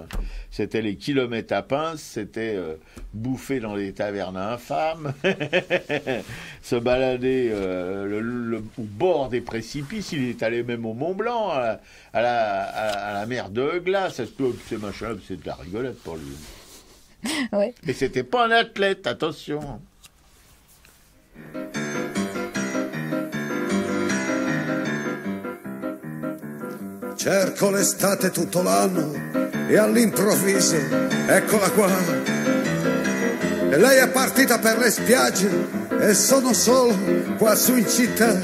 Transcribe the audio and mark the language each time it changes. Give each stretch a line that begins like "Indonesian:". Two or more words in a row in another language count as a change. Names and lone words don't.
French: C'était les kilomètres à pince, c'était bouffer dans les tavernes infâmes, se balader au bord des précipices. Il est allé même au Mont Blanc, à la mer de glace. Ces machins, c'est de la rigolade pour lui. Ouais. Et c'était pas un athlète, attention.
Italian: Cerco l'estate tutto l'anno e all'improvviso eccola qua. E lei è partita per le spiagge e sono solo qua su in città.